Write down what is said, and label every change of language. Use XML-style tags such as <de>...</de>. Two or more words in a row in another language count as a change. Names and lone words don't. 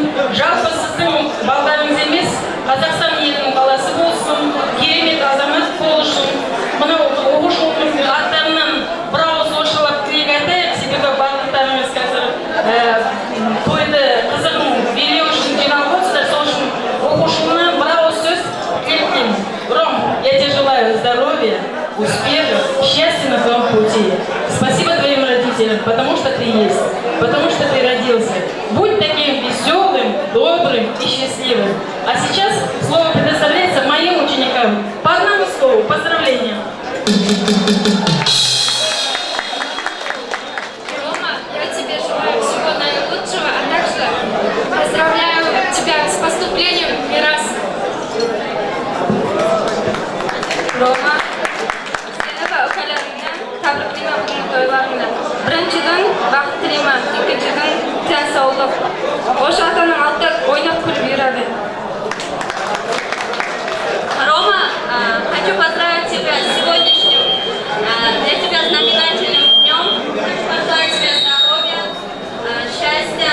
<kk>Жалпы сіздің балдарыңыз емес, Қазақстан елінің баласы болсын, керемет азамат болсын. Мына оқушыларымыздың аттарынан бір ауыз орысшалап тілек айтайық, себебі барлықтарыңыз қазір тойды қызығын билеу үшін жиналып отырсыздар. Сол үшін оқушыларына бір ауыз сөз тілектеймін.</kk> <ru>Ром, я тебе желаю здоровья, успеха, счастья на твоем пути. Спасибо твоим родителям, потому что ты есть, потому что ты родился. Будь таким веселым, добрым и счастливым. А сейчас слово предоставляется моим ученикам. По одному слову, поздравления. Рома, я тебе желаю всего наилучшего, а также поздравляю тебя с поступлением в Мирас. Рома,</ru> <uz>seni va ukalaringni tabriklayman bugun to'ylaringda. Birinchidan baxt tilayman, ikkinchidan tan sog'lik. O'sha otaning oldida o'ynab kulib yuradi.</uz> <ru>Рома, хочу поздравить тебя с сегодняшним для тебя знаменательным днем. Пожелать тебе здоровья, счастья.</ru>